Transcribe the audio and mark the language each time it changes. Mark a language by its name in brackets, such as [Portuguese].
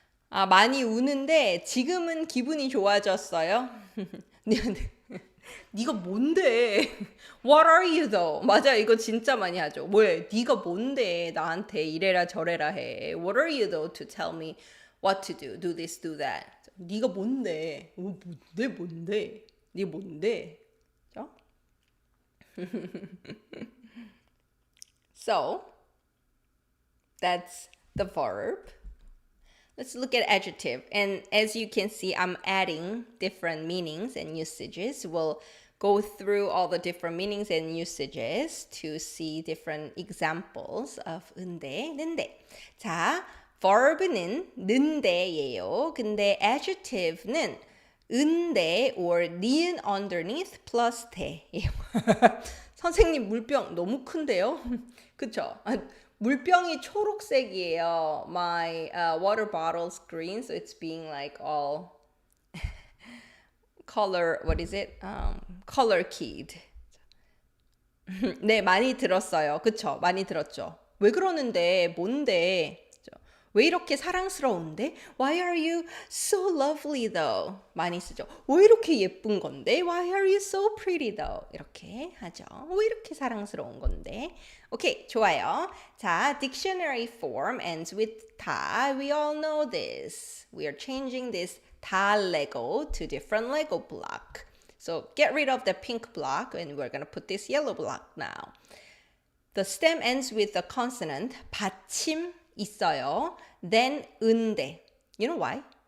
[Korean] 많이 우는데 지금은 기분이 좋아졌어요. 네가 뭔데? [English] What are you though? [Korean] 맞아, 이거 진짜 많이 하죠. 뭐야, 네가 뭔데 나한테 이래라 저래라 해. [English] What are you though to tell me what to do? Do this, do that. [Korean] 네가 뭔데? 뭔데? 네 뭔데? 그렇죠? [English] So, that's the verb. Let's look at adjective. And as you can see, I'm adding different meanings and usages. We'll go through all the different meanings and usages to see different examples of 은데, 는데. [Korean] 자, verb는 는데예요. 근데 adjective는 은데 or 니은 underneath plus 대예요. 선생님 물병 너무 큰데요? 그쵸? 물병이 초록색이에요. [English] My water bottle's green, so it's being like all color, what is it? Color keyed. [Korean] 네, 많이 들었어요. 그쵸? 많이 들었죠? 왜 그러는데? 뭔데? 왜 이렇게 사랑스러운데? [English] Why are you so lovely though? [Korean] 많이 쓰죠. 왜 이렇게 예쁜 건데? [English] Why are you so pretty though? [Korean] 이렇게 하죠. 왜 이렇게 사랑스러운 건데? 오케이, 좋아요. [English] 자, dictionary form ends with 다. We all know this. We are changing this 다 Lego to different Lego block. So get rid of the pink block and we're going to put this yellow block now. The stem ends with a consonant. [Korean] 받침 있어요. [English] Then 은데. You know why?